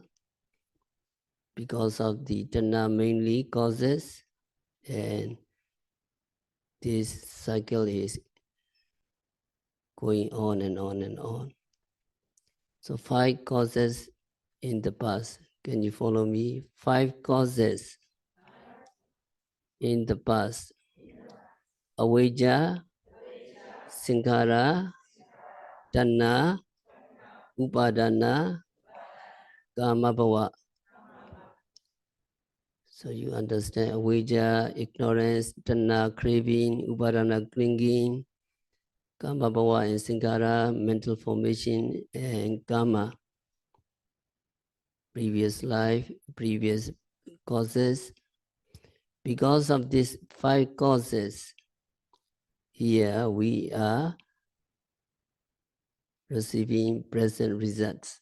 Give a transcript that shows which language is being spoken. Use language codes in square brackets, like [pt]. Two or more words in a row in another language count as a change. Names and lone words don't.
[en] Because of the tanha mainly causes, and this cycle is going on and on and on. So 5 causes in the past. Can you follow me? 5 causes in the past. [pi] Avijja, sankhara, tanha, upadana, kama bhava. [en] So you understand avijja, ignorance, tanha, craving, upadana, clinging, [pi] kama bhava [en] and sankhara, mental formation, and karma. Previous life, previous causes. Because of these 5 causes, here we are receiving present results.